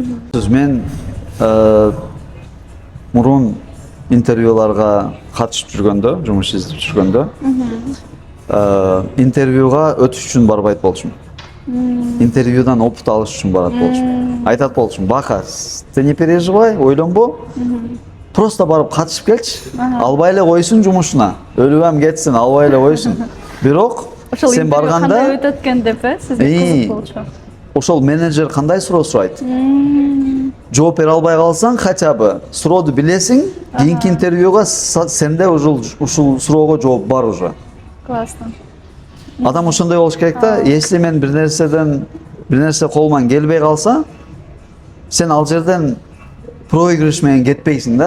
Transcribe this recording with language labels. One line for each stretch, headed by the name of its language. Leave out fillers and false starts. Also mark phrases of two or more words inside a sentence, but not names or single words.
Kyrgyz: Мен мурун интервьюларга катышып жүргөндө, жумуш издеп жүргөндө, интервьюга өтүш үчүн барбайт болчумун. Интервьюдан опыт алыш үчүн барат болчумун. Айтат болчумун, Бака,
Russian: ты не переживай,
Kyrgyz: ойлонбо. Просто барып катышып келчи. Албай эле койсун жумушуна. Өлүп кетсин, албай эле койсун. Бирок сен барганда кандай өтөт экен деп, сизге кызык болчу. Ошол менеджер кандай суроо сурайт? Жооп бере албай калсаң,
Russian: хотя бы
Kyrgyz: сурооду билесиң, кийинки интервьюга сенде ушул суроого жооп бар уже. Классно. Адам ошондой болуш керек да. Если мен бир нерсе колуман келбей калса, сен ал жерден проигрыш менен кетпейсиң да.